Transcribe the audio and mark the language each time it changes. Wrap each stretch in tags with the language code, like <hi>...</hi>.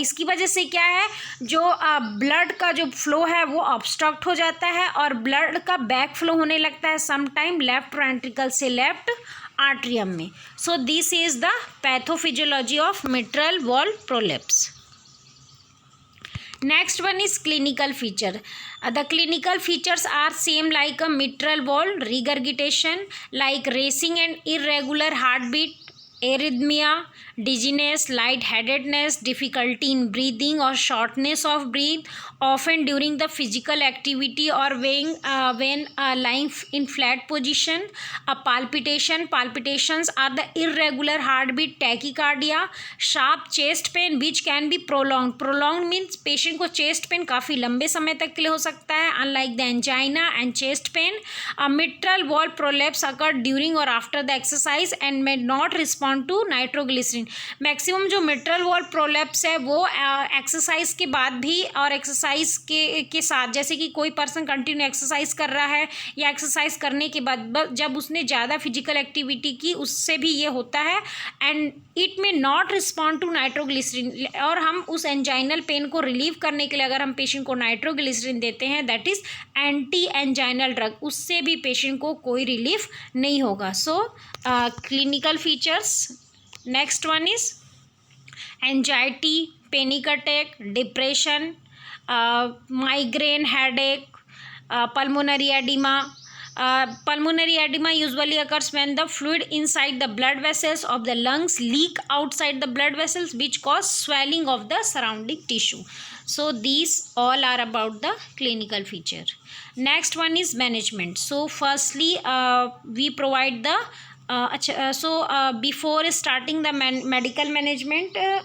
<hi>इसकी वजह से क्या है, जो ब्लड का जो फ्लो है वो ऑब्स्ट्रक्ट हो जाता है, और ब्लड का बैक फ्लो होने लगता है समटाइम लेफ्ट वेंट्रिकल से लेफ्ट आर्टरियम में.</hi> <en>So this is the pathophysiology of mitral wall prolapse. Next one is clinical feature. The clinical features are same like a mitral wall regurgitation, like racing and irregular heartbeat, arrhythmia, dizziness, lightheadedness, difficulty in breathing or shortness of breath, often during the physical activity or when lying in flat position. Palpitations are the irregular heartbeat, tachycardia, sharp chest pain which can be prolonged means patient को chest pain काफ़ी लंबे समय तक के लिए हो सकता है, unlike the angina and chest pain. Mitral wall prolapse occur during or after the exercise and may not respond to nitroglycerin.</en> <hi>Maximum जो मिट्रल वॉल प्रोलेप्स है वो एक्सरसाइज के बाद भी, और एक्सरसाइज के साथ, जैसे कि कोई पर्सन कंटिन्यू एक्सरसाइज कर रहा है या एक्सरसाइज करने के बाद जब उसने ज़्यादा फिजिकल एक्टिविटी की, उससे भी ये होता है. एंड इट में नॉट रिस्पॉन्ड टू नाइट्रोग्लिसरीन. और हम उस एंजाइनल पेन को रिलीव करने के लिए अगर हम पेशेंट को नाइट्रोग्लिसरीन देते हैं, that is anti anginal drug, उससे भी पेशेंट को कोई रिलीफ नहीं होगा.</hi> <en>So clinical features. Next one is anxiety, panic attack, depression, migraine, headache, pulmonary edema. Pulmonary edema usually occurs when the fluid inside the blood vessels of the lungs leak outside the blood vessels, which cause swelling of the surrounding tissue. So these all are about the clinical feature. Next one is management. So firstly we provide the before starting the medical management,</en>